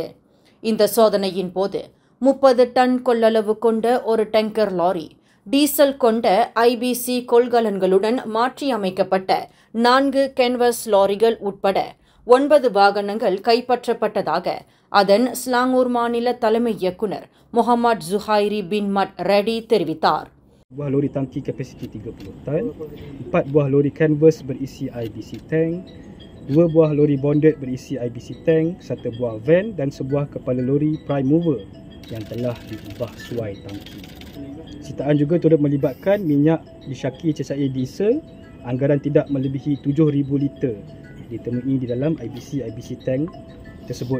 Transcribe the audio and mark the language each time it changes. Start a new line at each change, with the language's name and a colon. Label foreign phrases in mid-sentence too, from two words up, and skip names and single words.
Tamil: இந்த சோதனையின் போது 30 டன் கொள்ளளவு கொண்ட ஒரு டேங்கர் லாரி டீசல் கொண்ட IBC கொள்கலன்களுடன் மாற்றியமைக்கப்பட்ட 4 கேன்வஸ் லாரிகள் உட்பட 9 வாகனங்கள் கைப்பற்றப்பட்டதாக அதன் ஸ்லாங்கூர் மாநில தலைமை இயக்குனர் முகமது ஜுஹைரி பின் மட் ரெடி தெரிவித்தார்.
Malay: Buah lori tangki kapasiti 30 tan, 4 buah lori canvas berisi
English: IBC tank,
Malay: 2 buah lori bonded berisi
English: IBC tank,
Malay: 1 buah van dan sebuah kepala lori
English: prime mover
Malay: yang telah diubah suai tangki. Sitaan juga turut melibatkan minyak disyaki cecair diesel anggaran tidak melebihi 7,000 liter ditemui di dalam
English: IBC tank
Malay: tersebut.